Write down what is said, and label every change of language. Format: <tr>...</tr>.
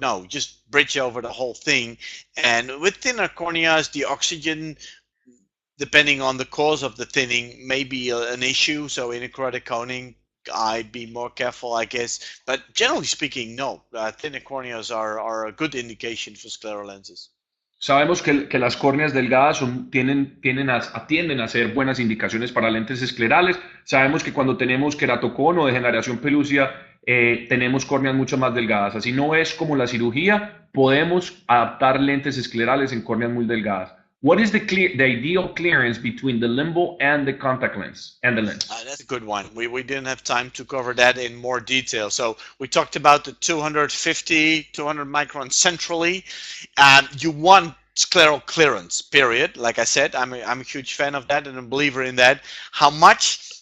<en>No, just bridge over the whole thing. And with thinner corneas, the oxygen, depending on the cause of the thinning, may be an issue. So in intraocular coning, I'd be more careful, I guess. But generally speaking, no. Thinner corneas are a good indication for scleral lenses.</en> <es>Sabemos que las córneas delgadas tienden a ser buenas indicaciones para lentes esclerales. Sabemos que cuando tenemos queratocono o degeneración pelúcida, tenemos córneas mucho más delgadas. Así no es como la cirugía, podemos adaptar lentes esclerales en córneas muy delgadas.</es> <en>what is the ideal clearance between the limbo and the contact lens and the lens? That's a good one. We didn't have time to cover that in more detail. So we talked about the 250, 200 micron centrally. You want scleral clearance, period. Like I said, I'm a huge fan of that and a believer in that. How much?</en>